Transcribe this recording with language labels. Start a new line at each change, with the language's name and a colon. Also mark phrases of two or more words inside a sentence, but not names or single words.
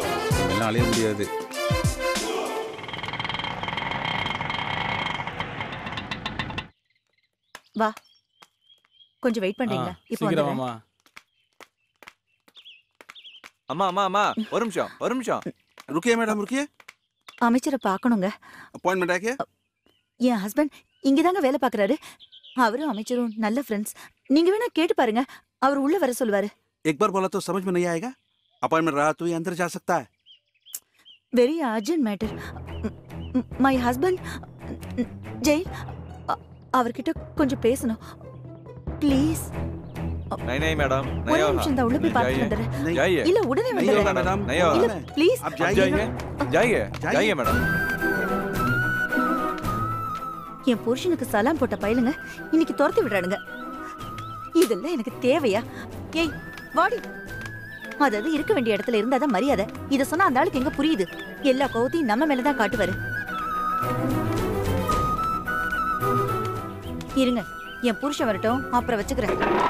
Tamil: எல்லாம் அலைய முடியாது. வா, கொஞ்சம் வெயிட் பண்றீங்களா? இப்போ வந்துடுறேன். அம்மா அம்மா அம்மா ஒரு நிமிஷம்
Hindi: रुकिए मैडम रुकिए.
Tamil: அமைச்சரை பார்க்கணுங்க.
Hindi: अपॉइंटमेंट है क्या?
Tamil: என் ஹஸ்பண்ட் இங்கதாங்க வேலை பார்க்கறாரு. அவரும் அமைச்சரும் நல்ல ஃப்ரெண்ட்ஸ். நீங்க வேணா கேட்டு பாருங்க. அவர் உள்ள வர சொல்வாரு.
Hindi: एक बार बोला तो समझ में नहीं आएगा. अपॉइंटमेंट रहा तो ये अंदर जा सकता है.
English: very urgent matter. my husband
Tamil: ஜெய், அவர்கிட்ட கொஞ்சம் பேசணும் ப்ளீஸ்.
Hindi: नहीं मैडम
Tamil: ஒரு நிமிஷம் தான் உள்ள போய் பார்த்து வந்துடுறேன்.
Hindi: जाइए.
Tamil: இல்ல உடனே வந்துடுறேன்
Hindi: मैडम
Tamil: இல்ல ப்ளீஸ்.
Hindi: आप जाइए मैडम.
Tamil: என் புருஷனுக்கு சலாம் போட்ட பயலுங்க இன்னைக்கு துரத்தி விடுறானுங்க. இதெல்லாம் எனக்கு தேவையா? ஏய் வாடி. அதாவது இருக்க வேண்டிய இடத்துல இருந்தாதான் மரியாதை. இத சொன்னா அந்த ஆளுக்கு எங்க புரியுது? எல்லா கோவத்தையும் நம்ம மேலதான் காட்டுவாரு. இருங்க, என் புருஷன் வரட்டும், அப்புறம் வச்சுக்கிறேன்.